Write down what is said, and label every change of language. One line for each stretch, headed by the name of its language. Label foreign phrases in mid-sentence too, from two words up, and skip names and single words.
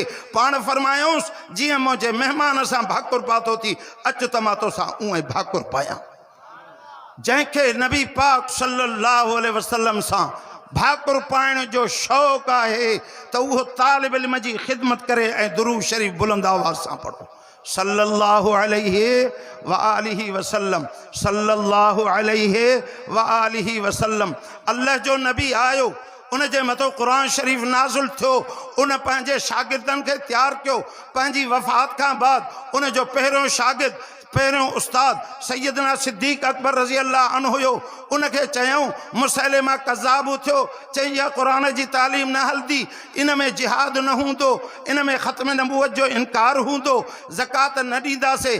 Sindhi: पाण फरमायूंसि जीअं मुंहिंजे महिमान सां भाकुर पातो थी, अच त मां तोसां उहे भाकुर पायां। जंहिंखे नबी पाक
Arabic: صلى الله عليه وسلم
Sindhi: सां भाकुर पाइण जो शौक़ु आहे त उहो तालिब इल्म जी ख़िदमत करे ऐं दुरूद शरीफ़ बुलंद आवाज़ सां पढ़ो
Arabic: صلى الله عليه وآله وسلم، صلى الله عليه وآله وسلم.
Sindhi: अल्लाह जो नबी आयो, उन जे मथो क़ुरान शरीफ़ नाज़िल थियो, उन पंहिंजे शागिर्दनि खे तैयार कयो। पंहिंजी वफ़ात खां बाद उन जो पहिरियों शागिर्द पहिरियों उस्ताद सैयदना सिद्दीक़ अकबर
Arabic: رضي الله عنه
Sindhi: हुयो। उनखे चयऊं मुसैलिमा कज़्ज़ाब थियो, चई इहा क़ुरान जी तालीम न हलंदी, इन में जिहाद न हूंदो, इन में ख़त्म नबूवत जो इनकार हूंदो, ज़कात न ॾींदासीं।